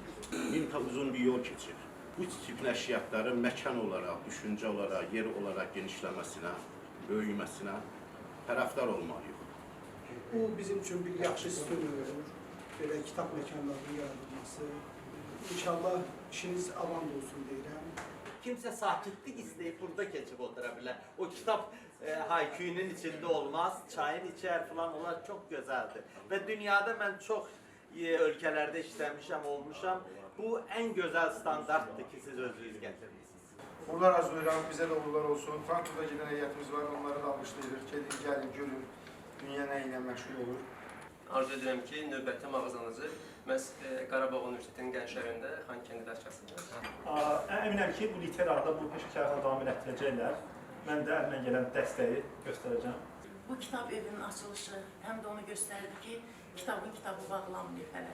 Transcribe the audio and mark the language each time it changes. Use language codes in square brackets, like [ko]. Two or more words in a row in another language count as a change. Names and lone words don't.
[az] Minta uzun bir yol keçir. Bu tip nəşriyyatların məkan olaraq, düşüncə olaraq, yer olaraq genişləməsinə, böyüməsinə tərəfdar olmalıyıq. Bu bizim üçün bir yaxşı stimulur, belə kitab məkanlarının yaradılması. İnşallah işiniz avan olsun deyirəm. [tr] Kimse sakitlik isteyip burada geçip oturabilir. O kitap hayküyünün içinde olmaz, çayın içer falan onlar çok güzeldi. Ve dünyada ben çok ülkelerde işlemişim, olmuşam. Bu en güzel standarttı ki siz özünüz getirmişsiniz. [az] Uğurlar arzulayıram, [tr] bize de uğurlar olsun. [az] Frankfurt'a giden heyetimiz var, onları da almışlayırıq. Gelin, görün, dünya nə ilə məşğul olur. Arzu edirəm ki, növbəti mağazanızı məhz Qarabağ Universitetinin Gənclərində Xankəndidə açasınız. Əminəm ki, bu literada bu peşəkarlığı davam etdirəcəklər. Mən də əlimdən gələn dəstəyi göstərəcəm. Bu kitab evinin açılışı həm də onu göstərdi ki, kitabı bağlanmıyor hələ.